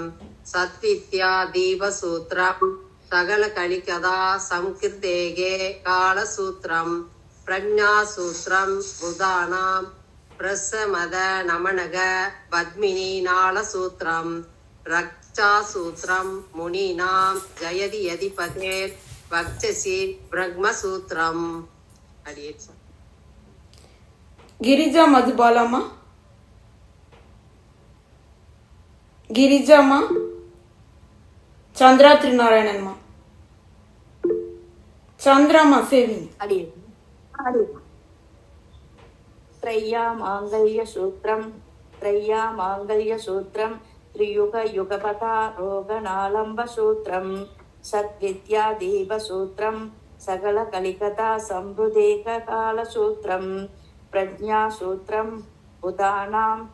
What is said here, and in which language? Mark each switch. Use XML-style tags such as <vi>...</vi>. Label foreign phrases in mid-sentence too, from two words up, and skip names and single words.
<sa>सद्विद्या दीप सूत्रं सकल कलिकथा संहृदेक काल सूत्रं प्रज्ञा सूत्रं बुधानां प्रशमदमनक पद्मिनी नाल सूत्रं रक्षा सूत्रं मुनीनां जयति यतिपतेर् वक्षसि ब्रह्म सूत्रम्.</sa> <ta>அடியே</ta> <te>గిరిజా మధుబాలమ్మ. గిరిజామా. చంద్రా త్రినారాయణన్మ. చంద్రమ్మ సేవింగ్.</te> <sa>त्रय्या माङ्गल्यसूत्रं त्रय्या माङ्गल्यसूत्रं त्रियुगयुगपथा रोगणालम्बसूत्रं सद्विद्यादीपसूत्रं सकलकलिकता संहृदेककालसूत्रं प्रज्ञासूत्रं बुधानां</sa>